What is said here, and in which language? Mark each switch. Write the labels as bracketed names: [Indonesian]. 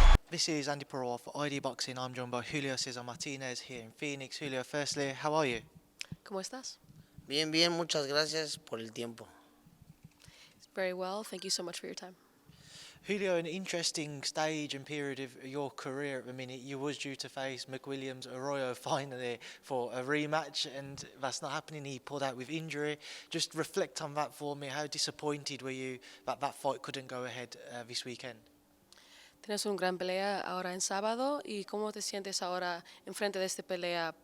[English] This is Andy Purewal for ID Boxing. I'm joined by Julio Cesar Martinez here in Phoenix. Julio, firstly, how are you? [Spanish] ¿Cómo estás? Bien, bien, muchas gracias por el tiempo. [English] Very well. Thank you so much for your time. Julio, an interesting stage and period of your career at the minute. You was due to face McWilliams Arroyo finally for a rematch, and that's not happening. He pulled out with injury. Just reflect on that for me. How disappointed were you that that fight couldn't go ahead this weekend? [Spanish] Tienes una gran pelea ahora en sábado y ¿cómo te sientes ahora enfrente de esta pelea?